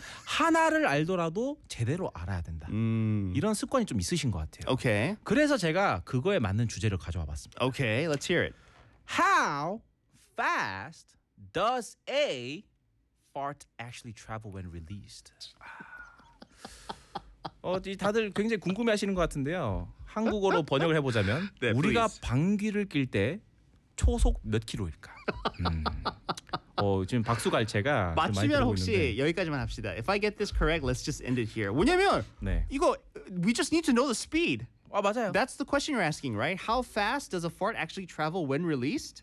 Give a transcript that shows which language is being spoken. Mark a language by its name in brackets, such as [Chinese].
[Korean] 하나를 알더라도 제대로 알아야 된다. 이런 습관이 좀 있으신 것 같아요. [English] Okay. [Korean] 그래서 제가 그거에 맞는 주제를 가져와 봤습니다. [English] Okay, let's hear it. How fast does a fart actually travel when released? [Korean] 다들 굉장히 궁금해하시는 것 같은데요. 한국어로 번역을 해보자면 네, 우리가 [English] please. [Korean] 방귀를 낄 때 초속 몇 킬로일까? 지금 박수갈채가 맞추면 혹시 있는데. 여기까지만 합시다. [English] If I get this correct, let's just end it here. [Korean] 왜냐면 네. 이거 [English] we just need to know the speed. [Korean] 아 맞아요. [English] That's the question you're asking, right? How fast does a fart actually travel when released?